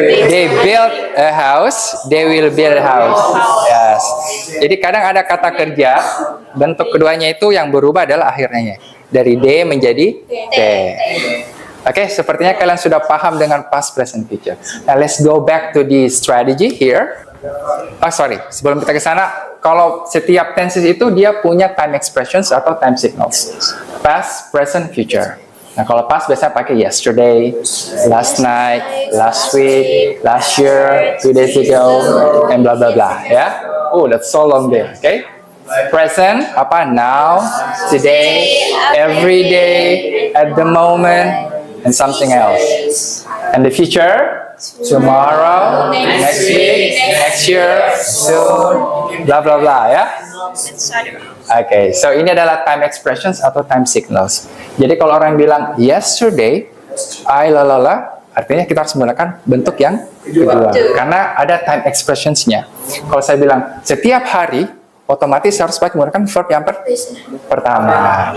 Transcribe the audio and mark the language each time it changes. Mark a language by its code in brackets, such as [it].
[en] They build a house, they will build a house. Yes. [id] Jadi kadang ada kata kerja, bentuk keduanya itu yang berubah adalah akhirnya. Dari D menjadi T. Oke, sepertinya kalian sudah paham dengan past, present, future. [en] Now let's go back to the strategy here. [id] Sebelum kita ke sana, kalau setiap tenses itu dia punya time expressions atau time signals. [en] Past, present, future. [id] Nah, kalau [en] past [id] biasanya pakai [en] yesterday, last night, last week, last year, 2 days ago, and blah blah blah. Ya, that's so long there. Okay. Present apa? Now, today, every day, at the moment, and something else. And the future, tomorrow, next week, next year, soon, blah blah blah. [id] Ya. Oke, so ini adalah time expressions atau time signals. Jadi kalau orang bilang yesterday, [en] I lalala, [id] artinya kita harus menggunakan bentuk yang kedua. Karena ada time expressionsnya. Kalau saya bilang setiap hari, otomatis harus pakai menggunakan verb yang pertama.